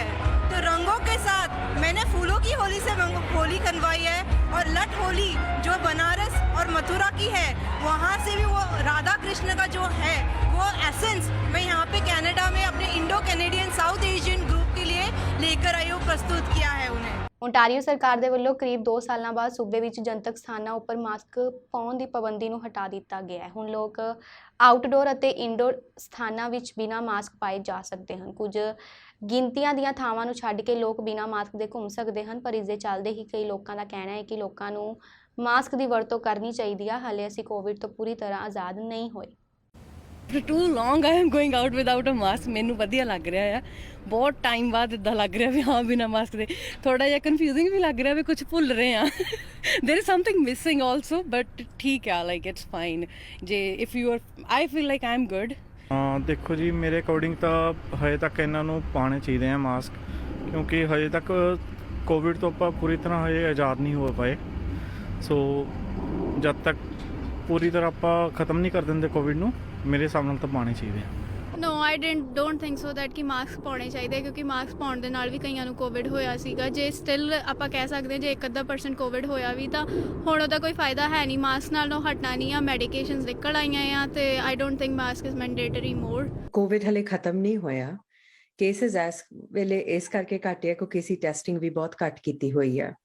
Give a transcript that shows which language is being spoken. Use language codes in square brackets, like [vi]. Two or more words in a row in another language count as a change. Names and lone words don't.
[hi] तो रंगों के साथ मैंने फूलों की होली से होली बनवाई है, और लट होली जो बनारस और मथुरा की है, वहाँ से भी वो राधा कृष्ण का जो है वो एसेंस मैं यहाँ पे कनाडा में अपने [en] Indo Canadian South Asian group [hi] के लिए लेकर आई हूँ, प्रस्तुत किया है उन्हें। [pa] ਓਨਟਾਰੀਓ ਸਰਕਾਰ ਦੇ ਵੱਲੋਂ ਕਰੀਬ 2 ਸਾਲਾਂ ਬਾਅਦ ਸੂਬੇ ਵਿੱਚ ਜਨਤਕ ਸਥਾਨਾਂ ਉੱਪਰ ਮਾਸਕ ਪਾਉਣ ਦੀ ਪਾਬੰਦੀ ਨੂੰ ਹਟਾ ਦਿੱਤਾ ਗਿਆ ਹੈ। ਹੁਣ ਲੋਕ ਆਊਟਡੋਰ ਅਤੇ ਇਨਡੋਰ ਸਥਾਨਾਂ ਵਿੱਚ ਬਿਨਾਂ ਮਾਸਕ ਪਾਏ ਜਾ ਸਕਦੇ ਹਨ। ਕੁਝ ਗਿਣਤੀਆਂ ਦੀਆਂ ਥਾਵਾਂ ਨੂੰ ਛੱਡ ਕੇ ਲੋਕ ਬਿਨਾਂ ਮਾਸਕ ਦੇ ਘੁੰਮ ਸਕਦੇ ਹਨ, ਪਰ ਇਸ ਦੇ ਚੱਲਦੇ ਹੀ ਕਈ ਲੋਕਾਂ ਦਾ ਕਹਿਣਾ ਹੈ ਕਿ ਲੋਕਾਂ ਨੂੰ ਮਾਸਕ ਦੀ ਵਰਤੋਂ ਕਰਨੀ ਚਾਹੀਦੀ ਹੈ। ਹਾਲੇ ਅਸੀਂ ਕੋਵਿਡ ਤੋਂ ਪੂਰੀ ਤਰ੍ਹਾਂ ਆਜ਼ਾਦ ਨਹੀਂ ਹੋਏ। [en] For too long I am going out without a mask। [pa] ਮੈਨੂੰ ਵਧੀਆ ਲੱਗ ਰਿਹਾ ਆ, ਬਹੁਤ ਟਾਈਮ ਬਾਅਦ ਇੱਦਾਂ ਲੱਗ ਰਿਹਾ ਵੀ ਹਾਂ ਬਿਨਾਂ ਮਾਸਕ ਦੇ। ਥੋੜਾ ਜਿਹਾ ਕਨਫਿਊਜ਼ਿੰਗ ਵੀ ਲੱਗ ਰਿਹਾ ਵੀ ਕੁਝ ਭੁੱਲ ਰਹੇ ਆ। [en] there is something missing also, but [pa] ਠੀਕ ਆ, [en] like it's fine। ਜੇ if you are, I feel like I'm good। [pa] ਦੇਖੋ ਜੀ, ਮੇਰੇ ਅਕੋਰਡਿੰਗ ਤਾਂ ਹਜੇ ਤੱਕ ਇਹਨਾਂ ਨੂੰ ਪਾਉਣੇ ਚਾਹੀਦੇ ਆ ਮਾਸਕ, ਕਿਉਂਕਿ ਹਜੇ ਤੱਕ ਕੋਵਿਡ ਤੋਂ ਆਪਾਂ ਪੂਰੀ ਤਰ੍ਹਾਂ ਹਜੇ ਆਜ਼ਾਦ ਨਹੀਂ ਹੋ ਪਾਏ। ਸੋ ਜਦ ਤੱਕ ਪੂਰੀ ਤਰ੍ਹਾਂ ਆਪਾਂ ਖਤਮ ਨਹੀਂ ਕਰ ਦਿੰਦੇ ਕੋਵਿਡ ਨੂੰ, ਮੇਰੇ ਹਿਸਾਬ ਨਾਲ ਤਾਂ ਪਾਉਣੇ ਚਾਹੀਦੇ ਆ। [en] No, I don't think so that [pa] ਕਿ ਮਾਸਕ ਪਾਉਣੇ ਚਾਹੀਦੇ, ਕਿਉਂਕਿ ਮਾਸਕ ਪਾਉਣ ਦੇ ਨਾਲ ਵੀ ਕਈਆਂ ਨੂੰ ਕੋਵਿਡ ਹੋਇਆ ਸੀਗਾ। ਜੇ ਸਟਿਲ ਆਪਾਂ ਕਹਿ ਸਕਦੇ ਹਾਂ ਜੇ 1-ਅੱਧਾ% ਕੋਵਿਡ ਹੋਇਆ ਵੀ ਤਾਂ ਹੁਣ ਉਹਦਾ ਕੋਈ ਫਾਇਦਾ ਹੈ ਨਹੀਂ। ਮਾਸਕ ਨਾਲੋਂ ਹਟਣਾ ਨਹੀਂ ਆ, ਮੈਡੀਕੇਸ਼ਨਸ ਨਿਕਲ ਆਈਆਂ ਆ ਤੇ [en] I don't think mask is mandatory more. [pa] ਕੋਵਿਡ ਹਲੇ ਖਤਮ ਨਹੀਂ ਹੋਇਆ, ਕੇਸਿਸ ਇਸ ਵੇਲੇ ਇਸ ਕਰਕੇ ਘੱਟ ਆ ਕਿਉਂਕਿ ਅਸੀਂ ਟੈਸਟਿੰਗ ਵੀ ਬਹੁਤ ਘੱਟ ਕੀਤੀ ਹੋਈ ਆ।